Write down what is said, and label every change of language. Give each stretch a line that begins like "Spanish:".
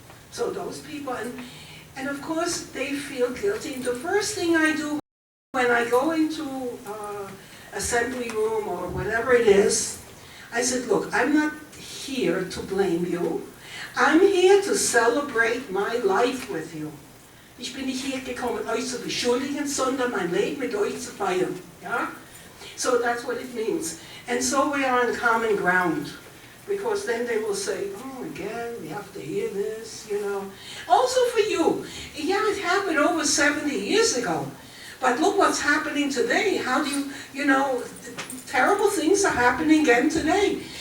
English: So those people, and of course they feel guilty. And the first thing I do when I go into assembly room or whatever it is, I said, look, I'm not here to blame you. I'm here to celebrate my life with you.
German: Ich bin nicht hier gekommen, euch zu beschuldigen, sondern mein Leben mit euch zu feiern.
English: Yeah? So that's what it means. And so we are on common ground. Because then they will say, oh, again, we have to hear this, you know. Also for you. Yeah, it happened over 70 years ago. But look what's happening today. How do you know, terrible things are happening again today.